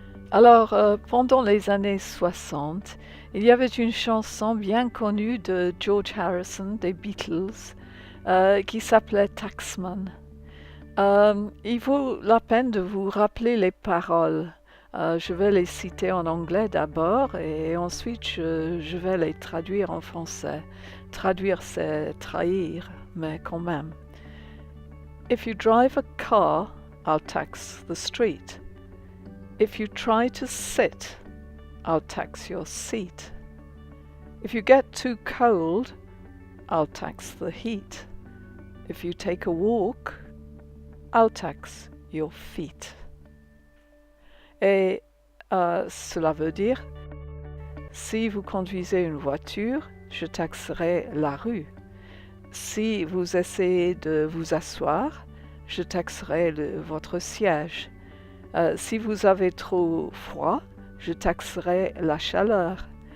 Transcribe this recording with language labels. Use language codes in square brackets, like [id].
[fr] Alors, pendant les années 60, il y avait une chanson bien connue de George Harrison des Beatles qui s'appelait Taxman. Il vaut la peine de vous rappeler les paroles. Je vais les citer en anglais d'abord et ensuite je vais les traduire en français. Traduire, c'est trahir, mais quand même. [en] If you drive a car, I'll tax the street. If you try to sit, I'll tax your seat. If you get too cold, I'll tax the heat. If you take a walk, I'll tax your feet. [fr] Et cela veut dire, si vous conduisez une voiture, je taxerai la rue. Si vous essayez de vous asseoir, je taxerai votre siège. Si vous avez trop froid, je taxerai la chaleur.